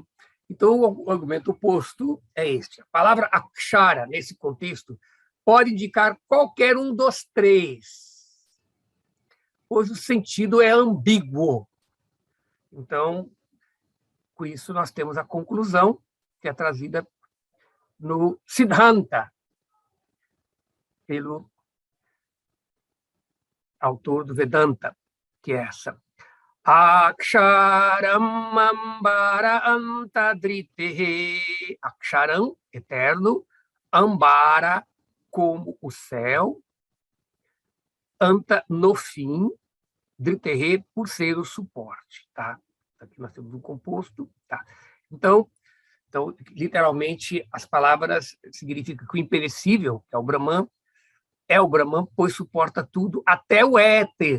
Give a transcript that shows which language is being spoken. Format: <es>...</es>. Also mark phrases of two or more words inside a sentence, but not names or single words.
<pt>Então, o argumento oposto é este. A palavra Akshara, nesse contexto, pode indicar qualquer um dos três, pois o sentido é ambíguo. Então, com isso, nós temos a conclusão que é trazida no Siddhanta, pelo autor do Vedanta, que é essa.</pt> <sa>Aksharam ambara antadritehe.</sa> <pt>Aksharam, eterno. Ambara, como o céu. Anta, no fim. Dritehe, por ser o suporte. Tá? Aqui nós temos um composto. Tá? Então, literalmente, as palavras significam que o imperecível, que é o Brahman, pois suporta tudo, até o éter.</pt>